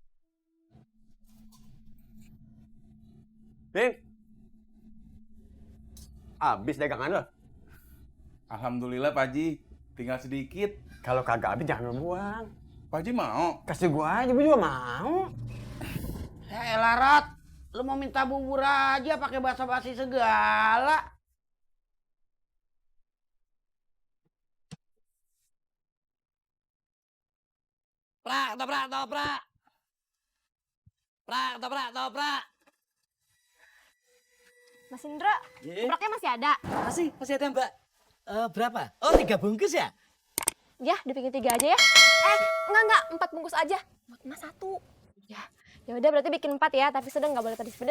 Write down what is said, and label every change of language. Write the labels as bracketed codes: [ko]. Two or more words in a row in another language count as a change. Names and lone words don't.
[id] Din, habis dagangan lo. Alhamdulillah Pak Haji, tinggal sedikit. Kalau kagak habis jangan lo buang. Pak Haji mau? Kasih gua aja, gua juga mau. Ya elah Rat, lu mau minta bubur aja pakai basa-basi segala. Prak, toprak, toprak. Prak, toprak, toprak. Mas Indra, ketopraknya masih ada? Masih ada Mbak. Berapa? Oh 3 bungkus ya? Ya, dibikin 3 aja ya. Enggak, 4 bungkus aja. Buat Mas 1. Ya udah berarti bikin 4 ya, tapi sedang nggak boleh pedes-pedes.